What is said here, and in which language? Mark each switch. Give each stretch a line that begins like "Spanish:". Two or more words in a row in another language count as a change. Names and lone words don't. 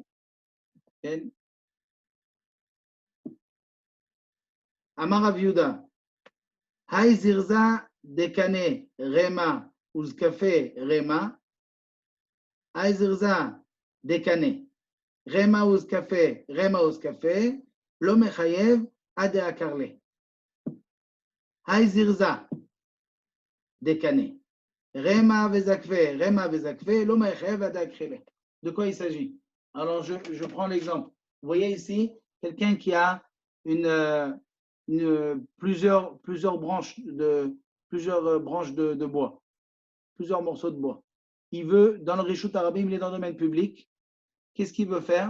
English: Okay?
Aramaic: Amar Rav Yehuda, Hay zirza dekane rema uzkafe rema, Hay zirza dekane rema uzkafe lo mechayev ade akarle. Hay zirza dekane rema vezakve lo mechayev ade akarle.
French: De quoi il s'agit? Alors je prends l'exemple. Vous voyez ici quelqu'un qui a plusieurs branches de bois, plusieurs morceaux de bois. Il veut, dans le
Hebrew: Rishut Rabim,
French: il est dans le domaine public. Qu'est-ce qu'il veut faire?